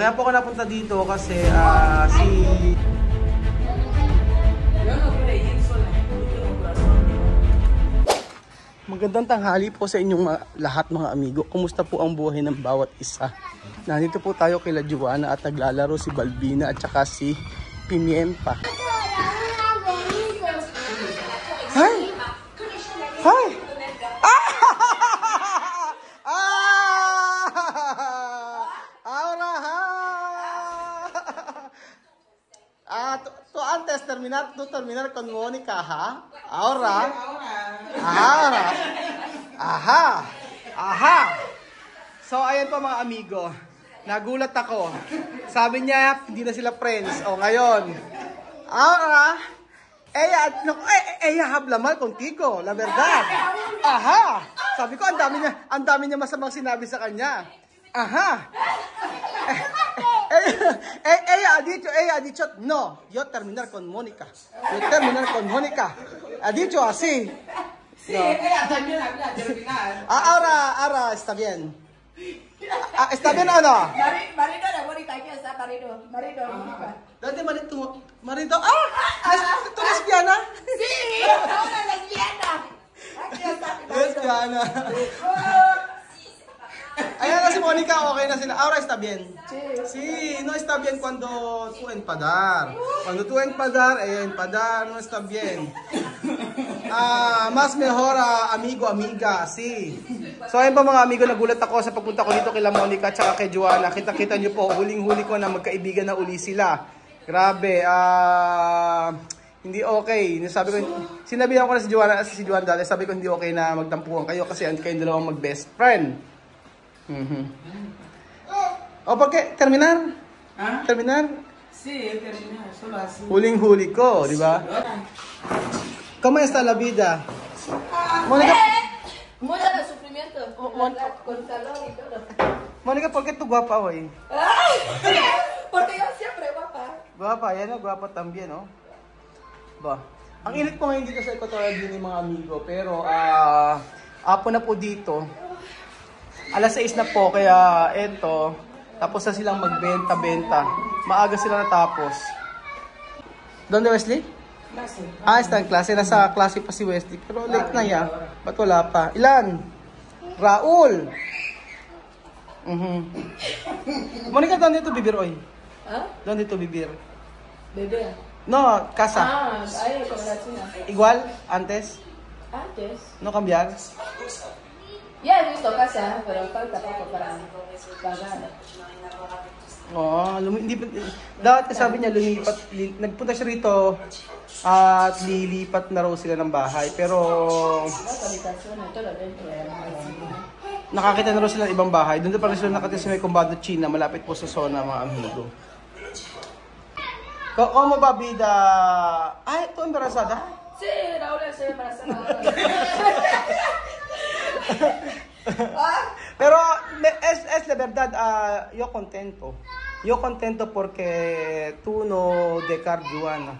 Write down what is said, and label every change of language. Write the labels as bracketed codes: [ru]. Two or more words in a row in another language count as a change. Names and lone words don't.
[tl] Kaya po ako napunta dito kasi si... Magandang tanghali po sa inyong lahat mga amigo. Kumusta po ang buhay ng bawat isa? Nandito po tayo kila Joanna at naglalaro si Balbina at saka si Pimienta. [en] Hi! Hi! [es] Tu antes terminar con Mónica, ¿ha? Ahora. Aha. [tl] So, ayan po mga amigo. Nagulat ako. Sabi niya, hindi na sila friends. O, ngayon. [es] Ahora, ella habla mal contigo, la verdad. Aha. [tl] Sabi ko, ang dami niya masamang sinabi sa kanya. Aha. [es] Ella ha dicho, no, yo terminar con Mónica. Ha dicho así. Sí, no. Ella también habla, terminar. Ahora está bien. ¿Está bien o no? Marido de Mónica, aquí está marido. Marido de Mónica. ¿Dónde marido? Marido. ¿Tú lesbiana? Sí, ahora lesbiana. Aquí está mi marido. Lesbiana. [tl] Ayan na si Mónica, okay na sila. [es] Ahora está bien. Sí, no está bien cuando tú empadar. Cuando tú empadar, ella empadar, no está bien. Mas mejor amigo, amiga, sí. [tl] So ayun pa mga amigo, nagulat ako sa pagpunta ko dito kila Mónica at saka kay Joanna. Kita-kita nyo po, huling-huli ko na magkaibigan na uli sila. Grabe, hindi okay. Sinabihan ko na si Joanna dati, sabi ko hindi okay na magtampuhan kayo kasi kayong dalawang mag- [en] best friend. [es] O, porque terminar? Terminar? Sí, terminar, solo así. [tl] Huling-huli ko, di ba? [es] ¿Cómo está la vida? Mónica, mucho de sufrimiento, con calor y todo. Mónica, ¿por qué tú guapa hoy? Porque yo siempre guapa. Guapa, [tl] yan o, [es] guapa también, no? Ba? [tl] Ang init po ngayon dito sa Equatorial Guinea mga amigo, pero apo na po dito. Alas 6 na po, kaya eto, tapos na silang magbenta-benta. Maaga sila natapos. [es] Donde Wesley? Klase. Está en klase. Nasa klase pa si Wesley. Pero late na yan. [tl] Ba't wala pa? Ilan? Raul! [es] Mónica, ¿dónde tú vivir hoy? ¿Dónde tú vivir? Bebé. No, casa. Ahí con la China. Igual? Antes? Antes. No cambiar? Ya he visto casa, pero falta poco para pagar. [tl] Dapat sabi niya nagpunta siya rito at lilipat na raw sila ng bahay. Pero nakakita na raw sila ng ibang bahay. Doon pa rin sila nakatira sa may Combado, China, malapit po sa zona mga amigo. [es] ¿Cómo va vida? Ay, ¿tú embarazada? Sí, Raúl estoy embarazada. Pero es de verdad, yo contento porque tú no dejar Joanna.